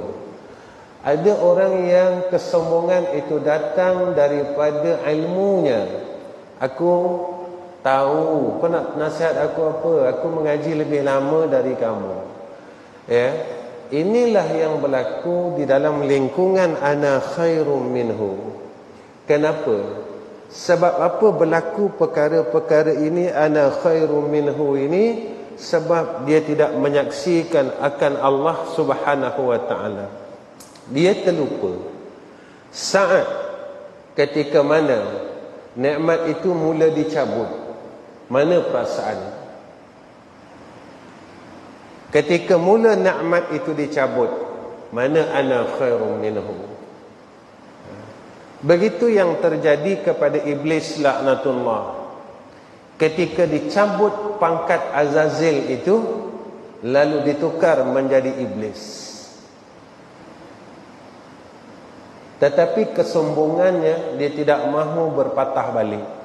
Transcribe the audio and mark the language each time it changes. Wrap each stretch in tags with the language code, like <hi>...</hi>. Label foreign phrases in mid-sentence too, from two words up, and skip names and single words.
<ms>Ada orang yang kesombongan itu datang daripada ilmunya. Aku tahu, kau nak nasihat aku apa? Aku mengaji lebih lama dari kamu. Inilah yang berlaku di dalam lingkungan</ms> <ar>أنا خير منه.</ar> <ms>Kenapa? Sebab apa berlaku perkara-perkara ini,</ms> <ar>أنا خير منه ini?</ar> <ms>Sebab dia tidak menyaksikan akan Allah</ms> <ar>سبحانه وتعالى.</ar> <ms>Dia terlupa saat ketika mana nikmat itu mula dicabut, mana perasaan? Ketika mula nikmat itu dicabut, mana</ms> <ar>أنا خير منه?</ar> <ms>Begitu yang terjadi kepada iblis laknatullah. Ketika dicabut pangkat Azazil itu, lalu ditukar menjadi iblis. Tetapi kesombongannya, dia tidak mahu berpatah balik.</ms>